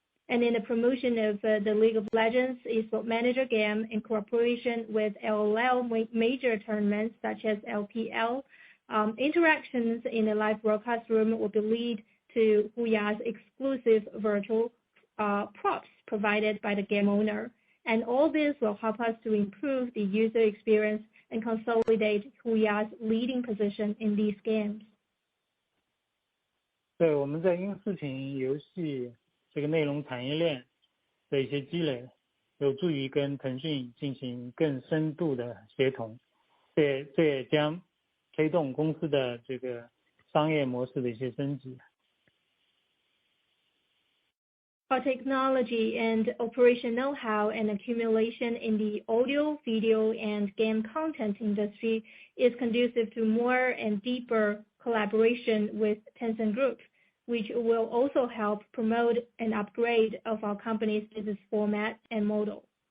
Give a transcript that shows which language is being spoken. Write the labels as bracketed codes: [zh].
[en] And in the promotion of the League of Legends eSport Manager game in cooperation with LOL major tournaments such as LPL, interactions in the live broadcast room will be lead to HUYA's exclusive virtual props provided by the game owner. And all this will help us to improve the user experience and consolidate HUYA's leading position in these games. [zh] 对，我们在音视频游戏这个内容产业链的一些积累，有助于跟腾讯进行更深度的协同，这也将推动公司的这个商业模式的一些升级。 [en] Our technology and operation know-how and accumulation in the audio, video, and game content industry is conducive to more and deeper collaboration with Tencent Group, which will also help promote an upgrade of our company's business format and model.